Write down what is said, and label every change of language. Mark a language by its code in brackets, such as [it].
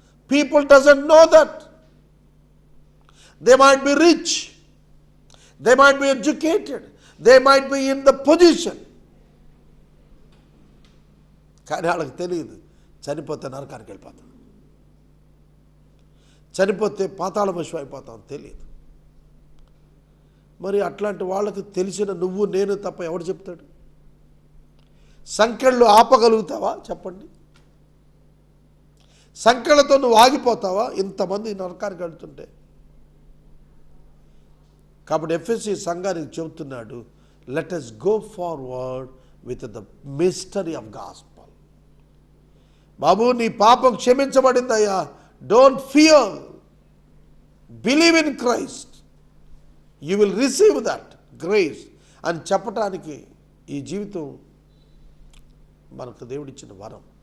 [en] People doesn't know that. They might be rich, they might be educated, they might be in the position, [te] కానీ వాళ్ళకి తెలియదు చనిపోతే నరకానికి వెళ్ళిపోతాం, చనిపోతే పాతాళ పశువు అయిపోతాం తెలియదు. మరి అట్లాంటి వాళ్ళకి తెలిసిన నువ్వు నేను తప్ప ఎవడు చెప్తాడు? సంకెళ్ళు ఆపగలుగుతావా చెప్పండి? సంకెళ్ళతో నువ్వు ఆగిపోతావా ఇంతమంది నరకానికి వెళ్తుంటే? కాబట్టి ఎఫ్ఎస్సి సంఘానికి చెబుతున్నాడు, [en] Let us go forward with the mystery of gospel. [te] బాబు నీ పాపం క్షమించబడిందయ్యా, [en] don't fear, believe in Christ, you will receive that grace [te] అని చెప్పటానికి ఈ జీవితం మనకు దేవుడిచ్చిన వరం.